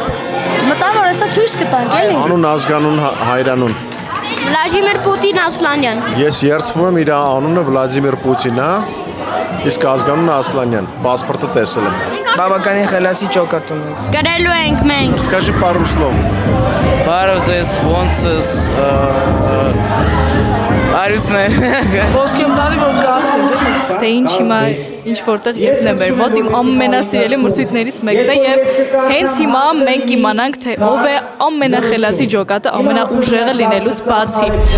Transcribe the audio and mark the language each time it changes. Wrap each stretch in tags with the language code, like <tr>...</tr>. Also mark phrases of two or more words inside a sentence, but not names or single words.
<hy>Մտա որ հեսա ցույց կտանք էլի Անուն, ազգանուն, հայրանուն։ Վլադիմիր Պուտին Ասլանյան Ես երդվում եմ իր անունը Վլադիմիր Պուտին է, իսկ ազգանունը Ասլանյան, паспорта տեսել եմ։ Բավականին խելացի ջոկատ ունենք։ Գրելու ենք մենք</hy> <ru>Скажи пару слов։ Пару здесь, вон здесь.</ru> <hy>Արուսներ։ Ոսկե ամբարի որ գախտ Դե ինչ հիմա ինչ որտեղ Եվն է մեր մոտ իմ ամենասիրելի մրցույթներից մեկն է եւ հենց հիմա մենք կիմանանք թե ով է ամենախելացի ջոկատը, ամենաուժեղը լինելուց բացի։</hy>